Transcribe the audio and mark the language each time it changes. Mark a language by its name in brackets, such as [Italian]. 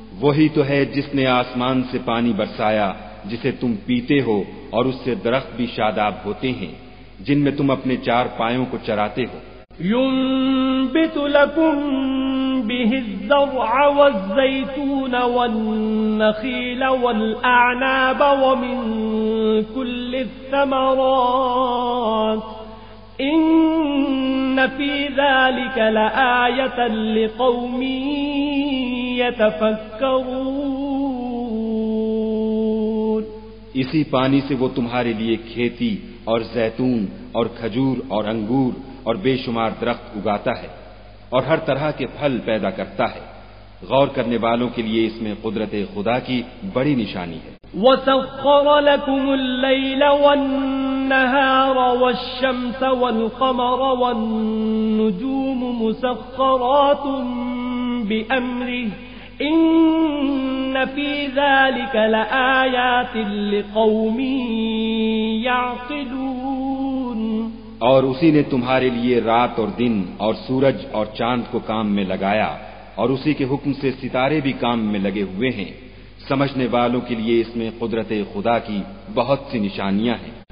[Urdu] وہی تو ہے جس نے آسمان سے پانی برسایا جسے تم پیتے ہو، اور اس سے درخت بھی شاداب ہوتے ہیں جن میں تم اپنے چار پایوں کو چراتے ہو۔ [Arabic] ينبت لكم به الزرع والزيتون والنخيل والأعناب ومن كل الثمرات إن في ذلك لآية لقوم يتفكرون۔ [Urdu] اسی پانی سے وہ تمہارے لیے کھیتی اور زیتون اور کھجور اور انگور اور بے شمار درخت اگاتا ہے اور ہر طرح کے پھل پیدا کرتا ہے۔ غور کرنے والوں کے لیے اس میں قدرت خدا کی بڑی نشانی ہے۔ [Arabic] وَسَخَّرَ لَكُمُ اللَّيْلَ وَالنَّهَارَ وَالشَّمْسَ وَالْقَمَرَ وَالنُّجُومُ مُسَخَّرَاتٌ بأمره إن في ذلك لآيات لقوم يعقلون. [Urdu] اور اسی نے تمہارے لیے رات اور دن اور سورج اور چاند کو کام میں لگایا اور اسی کے حکم سے ستارے بھی کام میں لگے ہوئے ہیں. سمجھنے والوں کے لیے اس میں قدرت خدا کی بہت سی نشانیاں ہیں.